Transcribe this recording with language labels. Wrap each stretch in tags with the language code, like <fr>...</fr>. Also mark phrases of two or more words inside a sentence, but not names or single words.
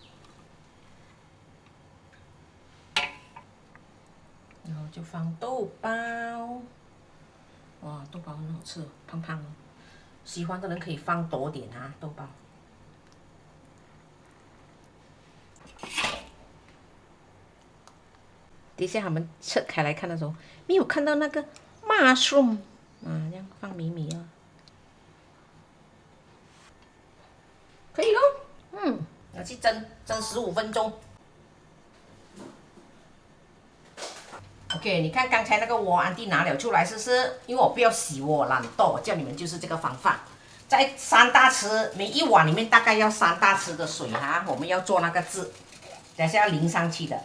<zh>然後就放豆包，哇，豆包很好吃，胖胖的。喜歡的人可以放多點啊，豆包。等一下他們拆開來看的時候，沒有看到那個 mushroom 啊，這樣放米米啊，可以咯，拿去蒸15分鐘。OK， 你看剛才那個鍋Aunty拿了出來試試，因為我不要洗鍋，我懶惰，我叫你們就是這個方法，在3大匙，每一碗裡面大概要3大匙的水哈，我們要做那個汁，等下要淋上去的。</zh>